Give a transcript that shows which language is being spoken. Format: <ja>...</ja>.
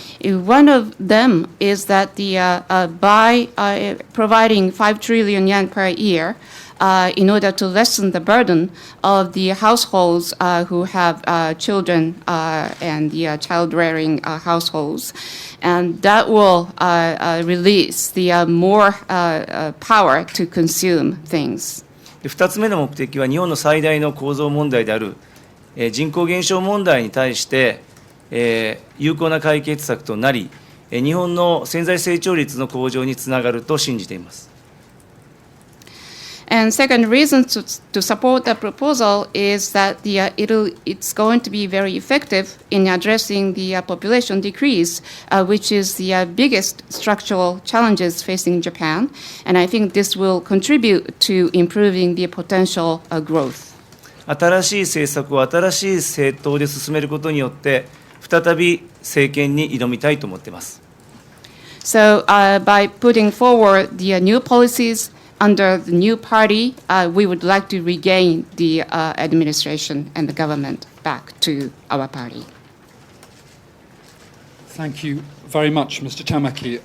<en>One of them is that by providing 5 trillion yen per year, in order to lessen the burden of the households who have children and the child-rearing households, and that will release the more power to consume things.</en> <ja>2つ目の目的は、日本の最大の構造問題である人口減少問題に対して有効な解決策となり、日本の潜在成長率の向上につながると信じています。</ja> <en>And second reason to support the proposal is that it's going to be very effective in addressing the population decrease, which is the biggest structural challenges facing Japan. And I think this will contribute to improving the potential growth.</en> <ja>新しい政策を新しい政党で進めることによって、再び政権に挑みたいと思っています。</ja> <en>So by putting forward the new policies under the new party, we would like to regain the administration and the government back to our party. Thank you very much, Mr. Tamaki.</en>